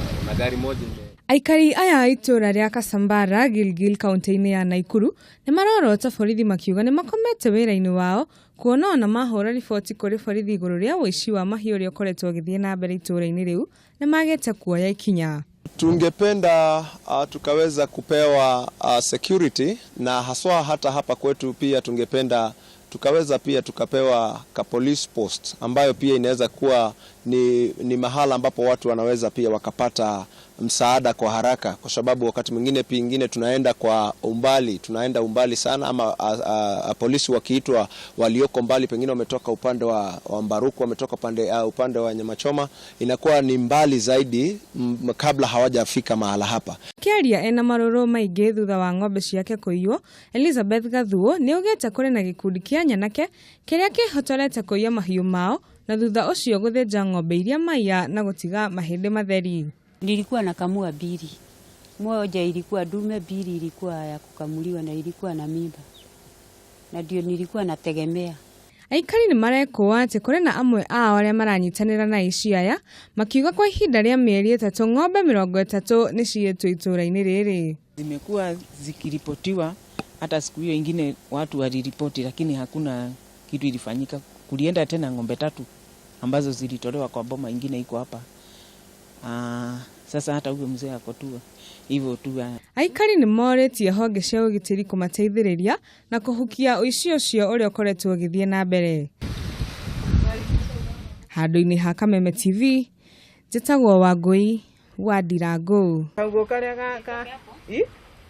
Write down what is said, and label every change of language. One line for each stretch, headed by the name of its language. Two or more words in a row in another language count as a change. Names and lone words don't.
Swahili: na gari moja.
Kikuyu: Aikari aya itura ria Kasambara Gilgil kaunti-ini ya Naikuru ni marorota borithi makiuga ni makomete wira-ini wao kuona ona mahora riboti kuri borithi iguru ria uici wa mahiu uria ukoretwo ugithie na mbere itura-ini riu ni magete kuoya ikinya.
Swahili: Tungependa tukaweza kupewa security, na haswa hata hapa kwetu pia tungependa tukaweza pia tukapewa ka police post ambayo pia inaweza kuwa ni mahala ambapo watu wanaweza pia wakapata msaada kwa haraka, kwa sababu wakati mwingine tunaenda umbali sana, ama polisi wakiitwa walioko mbali, pengine wametoka upande wa Mbaruku, wametoka upande wa Nyamachoma, inakuwa ni mbali zaidi kabla hawajafika mahala hapa.
Kikuyu: Kiaria ena maroro maingi thutha wa ng'ombe ciake kuiywo, Elizabeth Gathuo ni ugete kuri na gikundi kia nyanake kiria kihotorete kuiya mahiu mao na thutha ucio guthinja ng'ombe iria maiya na gutiga mahindi matheri.
Swahili: Nilikuwa na kamua mbili. Moja ilikuwa dume, mbili ilikuwa ya kukamuliwa na ilikuwa na mimba. Na ndio nilikuwa nategemea.
Kikuyu: Aikari ni marekwo ati kuri na amwe ao aria maranyitanira na ici aya makiuga kwa ihinda ria mieri 3 ng'ombe 30 ni cietwo itura-ini riri.
Swahili: Zimekuwa zikiripotiwa, hata siku hiyo ingine watu waliripoti, lakini hakuna kitu ilifanyika. Kulienda tena ng'ombe 3 ambazo zilitolewa kwa boma ingine iko hapa. Sasa hata huyo mzee akotua hivyo tu.
Kikuyu: Aikari ni moretie honge cia ugitiri kumateithiriria na kuhukia uici ucio uria ukoretwo ugithie na mbere. Handu-ini ha Kameme TV, njitagwo Wangui wa Ndirangu.